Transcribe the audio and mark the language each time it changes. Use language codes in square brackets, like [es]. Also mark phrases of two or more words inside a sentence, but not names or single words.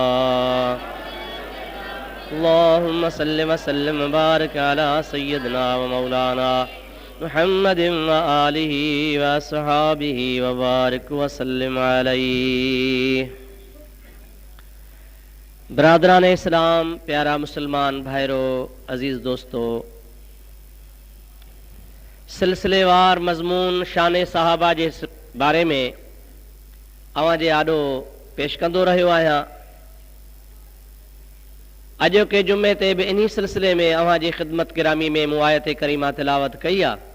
[ar] اللهم صل وسلم وبارك على سيدنا ومولانا محمد وآله وأصحابه وبارك وسلم عليه. [sd] बरादरान इस्लाम, प्यारा मुसलमान भाइरो, अजीज दोस्तों, सिलसिलेवार मज़मून शान सहाबा जे बारे में अवां जे आॾो पेश कंदो रहियो आहियां। अॼोके जुमे ते बि इन्ही सिलसिले में अवां जी ख़िदमत गिरामी में मूं आयत करीमा तिलावत कई आहे।